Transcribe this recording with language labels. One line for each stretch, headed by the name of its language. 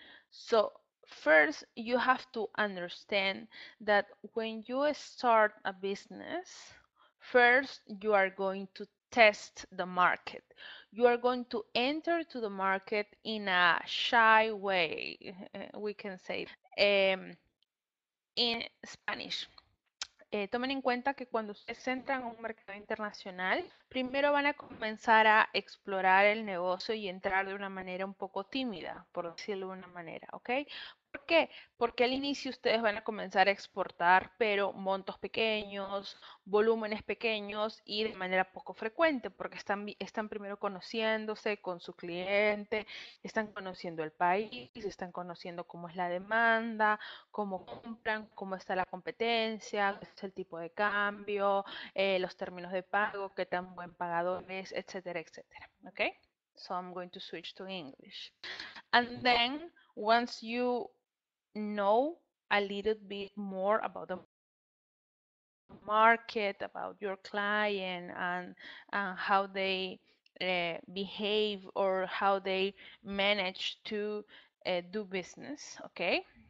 English: So, first, you have to understand that when you start a business, first you are going to test the market. You are going to enter to the market in a shy way, we can say, in Spanish.
Spanish: Tomen en cuenta que cuando ustedes entran a un mercado internacional, primero van a comenzar a explorar el negocio y entrar de una manera un poco tímida, por decirlo de una manera, ¿ok? ¿Por qué? Porque al inicio ustedes van a comenzar a exportar, pero montos pequeños, volúmenes pequeños y de manera poco frecuente, porque están primero conociéndose con su cliente, están conociendo el país, están conociendo cómo es la demanda, cómo compran, cómo está la competencia, qué es el tipo de cambio, los términos de pago, qué tan buen pagador es, etcétera, etcétera.
English: Okay? So I'm going to switch to English. And then once you know a little bit more about the market, about your client, and how they behave or how they manage to do business, okay?